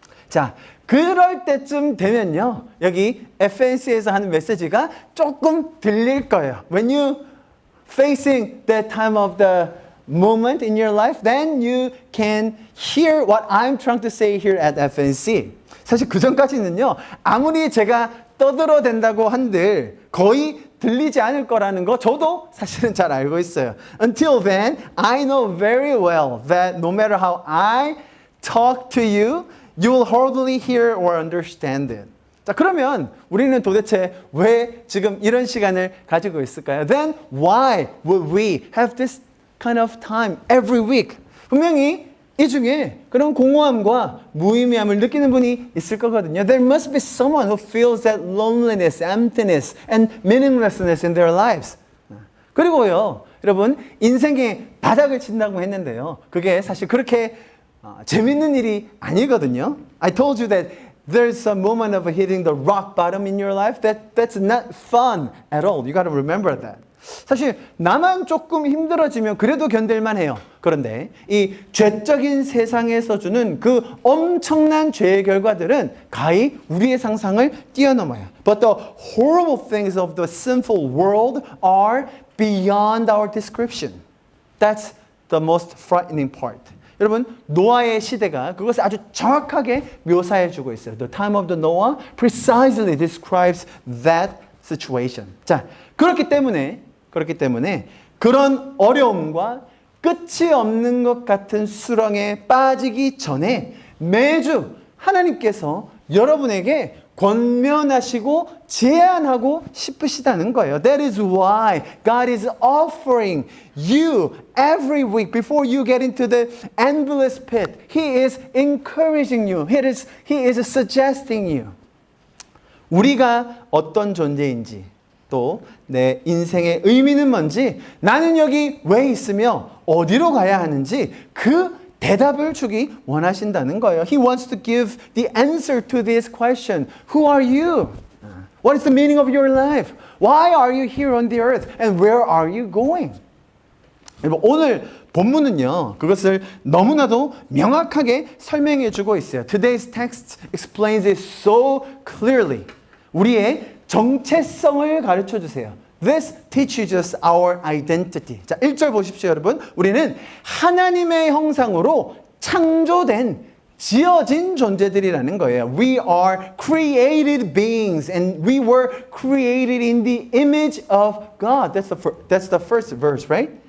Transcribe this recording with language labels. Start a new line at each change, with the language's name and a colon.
Korean: 자, 그럴 때쯤 되면요. 여기 FNC에서 하는 메시지가 조금 들릴 거예요.
English: When you facing that time of the moment in your life, then you can hear what I'm trying to say here at FNC.
Korean: 사실 그 전까지는요. 아무리 제가 떠들어댄다고 한들 거의 들리지 않을 거라는 거 저도 사실은 잘 알고 있어요.
English: Until then, I know very well that no matter how I talk to you, you will hardly hear or understand it.
Korean: 자, 그러면 우리는 도대체 왜 지금 이런 시간을 가지고 있을까요?
English: Then why would we have this kind of time every week?
Korean: 분명히 이 중에 그런 공허함과 무의미함을 느끼는 분이 있을 거거든요.
English: There must be someone who feels that loneliness, emptiness, and meaninglessness in their lives.
Korean: 그리고요, 여러분, 인생에 바닥을 친다고 했는데요. 그게 사실 그렇게 재밌는 일이 아니거든요.
English: I told you that there's a moment of hitting the rock bottom in your life. That's not fun at all. You got to remember that.
Korean: 사실 나만 조금 힘들어지면 그래도 견딜만 해요. 그런데 이 죄적인 세상에서 주는 그 엄청난 죄의 결과들은 가히 우리의 상상을 뛰어넘어요.
English: But the horrible things of the sinful world are beyond our description. That's the most frightening part.
Korean: 여러분, 노아의 시대가 그것을 아주 정확하게 묘사해 주고 있어요.
English: The time of the Noah precisely describes that situation.
Korean: 자, 그렇기 때문에 그런 어려움과 끝이 없는 것 같은 수렁에 빠지기 전에 매주 하나님께서 여러분에게 권면하시고 제안하고 싶으시다는 거예요.
English: That is why God is offering you every week before you get into the endless pit. He is encouraging you. He is suggesting you.
Korean: 우리가 어떤 존재인지 또 내 인생의 의미는 뭔지 나는 여기 왜 있으며 어디로 가야 하는지 그 대답을 주기 원하신다는 거예요.
English: He wants to give the answer to this question. Who are you? What is the meaning of your life? Why are you here on the earth? And where are you going?
Korean: 오늘 본문은요, 그것을 너무나도 명확하게 설명해 주고 있어요.
English: Today's text explains it so clearly.
Korean: 우리의 정체성을 가르쳐 주세요.
English: This teaches us our identity.
Korean: 자, 1절 보십시오, 여러분. 우리는 하나님의 형상으로 창조된, 지어진 존재들이라는 거예요.
English: We are created beings and we were created in the image of God. That's the first verse, right?